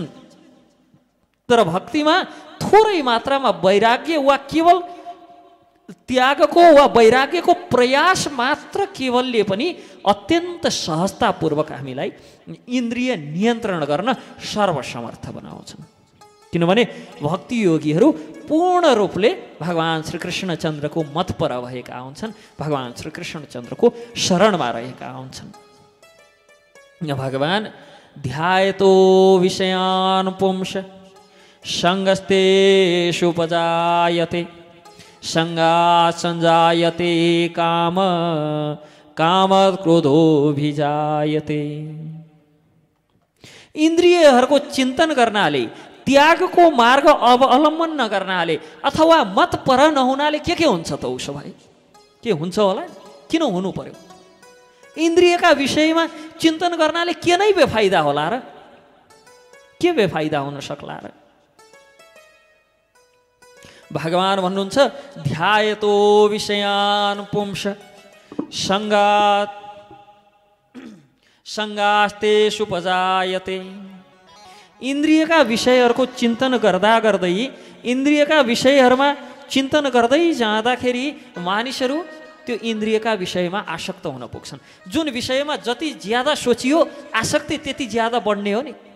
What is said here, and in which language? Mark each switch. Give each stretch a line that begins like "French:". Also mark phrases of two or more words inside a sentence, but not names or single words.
Nepali: तर भक्तिमा थोरै मात्रामा वैराग्य वा केवल त्यागको वा वैराग्यको प्रयास मात्र केवलले पनि अत्यन्त सहजतापूर्वक हामीलाई इन्द्रिय नियन्त्रण गर्न सर्वसमर्थ बनाउँछन्। किनभने भक्ति योगीहरू पूर्ण रूपले भगवान् श्रीकृष्णचन्द्रको मतपर भएका हुन्छन्, भगवान् श्रीकृष्णचन्द्रको शरणमा रहेका हुन्छन्।
Sanskrit: भगवान् ध्यायतो विषयान् पुंस सङ्गस्तेषुपजायते सङ्गात् सञ्जायते काम कामत् क्रोधोऽभिजायते।
Nepali: इन्द्रियहरूको चिन्तन गर्नाले, त्यागको मार्ग अवलम्बन नगर्नाले अथवा मत पर नहुनाले के हुन्छ त उसो भए के हुन्छ होला? किन हुनु पर्यो? इन्द्रियका विषयमा चिन्तन गर्नाले के नै बेफाइदा होला र? के बेफाइदा हुन सक्ला र? भगवान् भन्नुहुन्छ
Sanskrit: ध्यायतो विषयान् पुंस सङ्गास्तेषुपजायते।
Nepali: इन्द्रियका विषयहरूको चिन्तन गर्दा गर्दै, इन्द्रियका विषयहरूमा चिन्तन गर्दै जाँदाखेरि मानिसहरू त्यो इन्द्रियका विषयमा आसक्त हुन पुग्छन्। जुन विषयमा जति ज्यादा सोचियो आसक्ति त्यति ज्यादा बढ्ने हो नि।